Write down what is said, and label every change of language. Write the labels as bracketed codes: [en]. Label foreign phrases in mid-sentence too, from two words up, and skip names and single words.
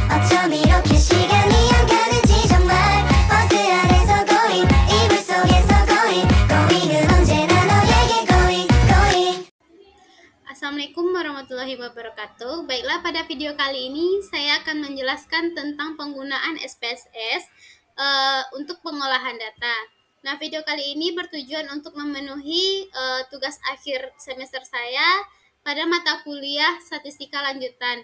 [ko] 이렇게 시간이 안 가는지 정말 버스 안에서 고잉 이불 속에서 고잉 고잉은 언제나 너에게 [en] going going. [ar] السلام عليكم ورحمة الله وبركاته. [id] Baiklah, pada video kali ini saya akan menjelaskan tentang penggunaan SPSS untuk pengolahan data. Nah, video kali ini bertujuan untuk memenuhi tugas akhir semester saya pada mata kuliah statistika lanjutan.